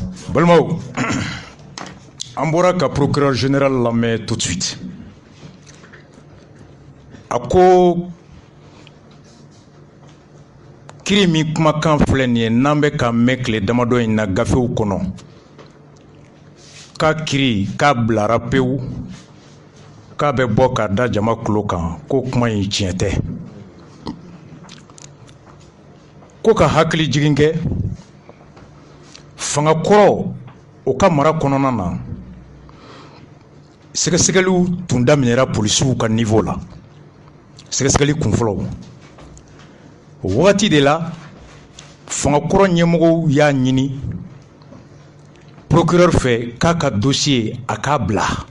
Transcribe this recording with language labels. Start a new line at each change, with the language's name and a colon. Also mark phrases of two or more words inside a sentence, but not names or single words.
French: Balmao, Amboraka procureur général la met tout de suite.
Bambara: Ako kiri mi kumakan filɛ nin ye n'an bɛ ka mɛn tile damadɔ in na gafew kɔnɔ k'a kiri k'a bilara pewu k'a bɛ bɔ k'a da jama tulo kan ko kuma in tiɲɛ tɛ ko ka hakili jigin kɛ fanga kɔrɔ o ka mara kɔnɔna na sɛgɛsɛgɛliw tun daminɛra polisiw ka niveau la sɛgɛsɛgɛli kunfɔlɔ o wagati de la fanga kɔrɔ ɲɛmɔgɔw y'a ɲini procureur fɛ k'a ka dossier a k'a bila